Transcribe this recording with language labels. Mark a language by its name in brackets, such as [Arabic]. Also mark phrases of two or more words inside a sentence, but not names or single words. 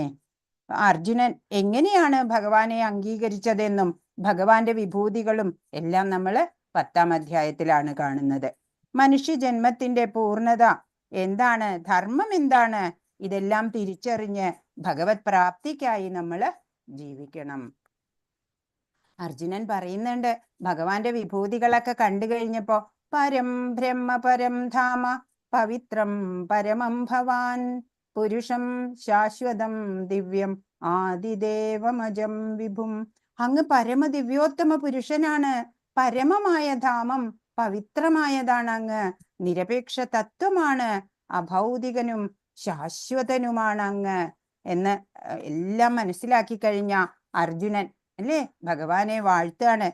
[Malayalam] അർജുനൻ എങ്ങനെയാണ് ഭഗവാനെ അംഗീകരിച്ചതെന്നും ഭഗവാന്റെ വിഭൂതികളും എല്ലാം നമ്മൾ 10ാം അധ്യായത്തിലാണ് കാണുന്നത്. മനുഷ്യജന്മത്തിന്റെ പൂർണ്ണത എന്താണ്, ധർമ്മം എന്താണ്, ഇതെല്ലാം തിരിച്ചറിഞ്ഞ് ഭഗവത് പ്രാപ്തിക്കായി നമ്മൾ ജീവിക്കണം. അർജുനൻ പറയുന്നുണ്ട്, ഭഗവാന്റെ വിഭൂതികളൊക്കെ കണ്ടു കഴിഞ്ഞപ്പോ [Sanskrit] പരം ബ്രഹ്മ പരം ധാമ പവിത്രം പരമം ഭവാൻ പുരുഷം ശാശ്വതം ദിവ്യം ആദിദേവമജം വിഭും. [Malayalam] അങ്ങ് പരമദിവ്യോത്തമ പുരുഷനാണ്, പരമമായ ധാമം പവിത്രമായതാണ് അങ്ങ്, നിരപേക്ഷ തത്വമാണ്, അഭൗതികനും ശാശ്വതനുമാണ് അങ്ങ് എന്ന് എല്ലാം മനസ്സിലാക്കി കഴിഞ്ഞ അർജുനൻ അല്ലേ ഭഗവാനെ വാഴ്ത്താണ്.